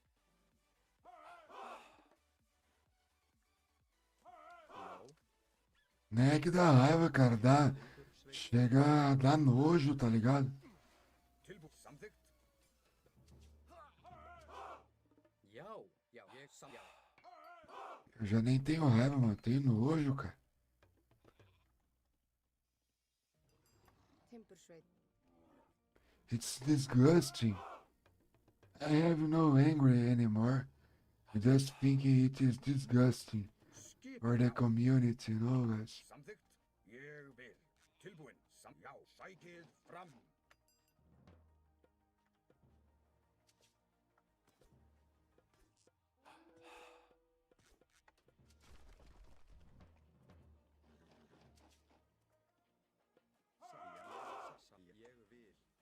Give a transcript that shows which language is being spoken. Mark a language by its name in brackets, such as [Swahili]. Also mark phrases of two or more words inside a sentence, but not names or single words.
[Icelandic] Já. [Portuguese] Né que dá raiva, cara. Dá. Chega a dar nojo, tá ligado? [Icelandic] Tilbúin. Samþykkt. Já, já, já. [Portuguese] Eu já nem tenho raiva, mano. Tenho nojo, cara. [Icelandic] Timbursveit. [English] It's disgusting. I have no anger anymore. I just think it is disgusting [Icelandic] Skip. [English] for the community, you know, guys. [Icelandic] Samþykkt. Ég vil. Tilbúin. Já. Sækið fram. Ég vil.